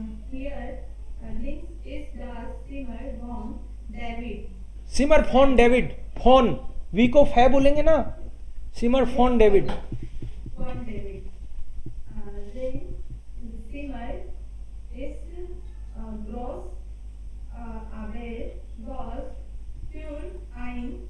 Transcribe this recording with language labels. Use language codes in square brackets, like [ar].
[de] Hier links ist das Zimmer von David. सिमर फोन डेविड, [hi] phone we को फै बोलेंगे ना, सिमर phone David. [de] Von David. Sein Zimmer ist groß, aber groß für ein